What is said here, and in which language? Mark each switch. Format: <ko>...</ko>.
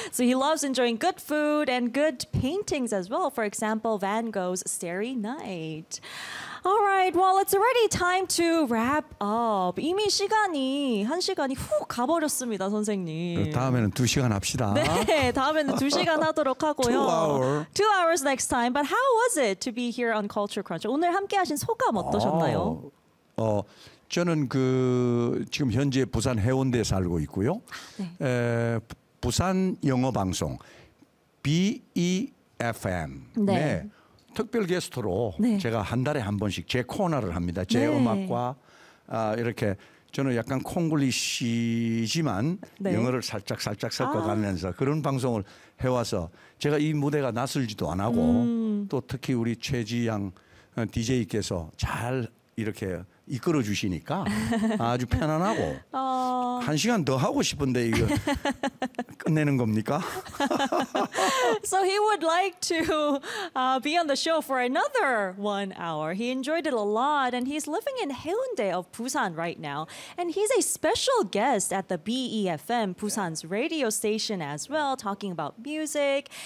<en>So he loves enjoying good food and good paintings as well. For example, Van Gogh's Starry Night. All right. Well, it's already time to wrap up.</en> <ko>이미 시간이 한 시간이 훅 가버렸습니다, 선생님. 다음에는 두 시간 합시다. 네, 다음에는 두 시간 하도록 하고요.</ko> <en>Two hours next time. But how was it to be here on Culture Crunch?</en> <ko>오늘 함께하신 소감 어떠셨나요? 저는 그 지금 현재 부산 해운대에 살고 있고요. 네. 부산 영어 방송 BEFM. 네. 네. 특별 게스트로 네. 제가 한 달에 한 번씩 제 코너를 합니다. 제 음악과 이렇게 저는 약간 콩글리시지만 네. 영어를 살짝 섞어가면서 그런 방송을 해와서 제가 이 무대가 낯설지도 안 하고 또 특히 우리 최지양 DJ께서 잘 이렇게 이끌어 주시니까 아주 편안하고 한 시간 더 하고 싶은데 이거 끝내는 겁니까?</ko> <en>So he would like to be on the show for another 1 hour. He enjoyed it a lot and he's living in Haeundae of Busan right now. And he's a special guest at the BEFM, Busan's radio station as well, talking about music.</en>